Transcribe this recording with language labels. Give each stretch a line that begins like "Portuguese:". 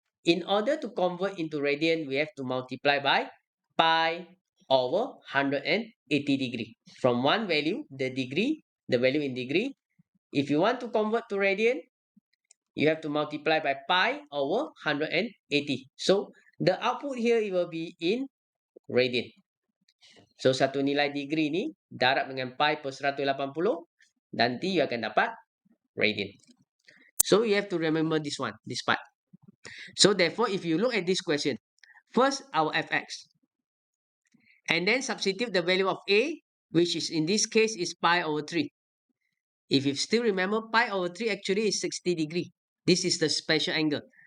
English: In order to convert into radian, we have to multiply by pi over 180 degree. From one value, the value in degree. If you want to convert to radian, you have to multiply by pi over 180. So, the output here it will be in radian.
Malay: So, satu nilai degree ni darab dengan pi per 180, nanti you akan dapat radian.
English: So, you have to remember this one, this part. So, therefore, if you look at this question, first our fx, and then substitute the value of a, which is in this case is pi over 3. If you still remember, pi over 3 actually is 60 degree. This is the special angle.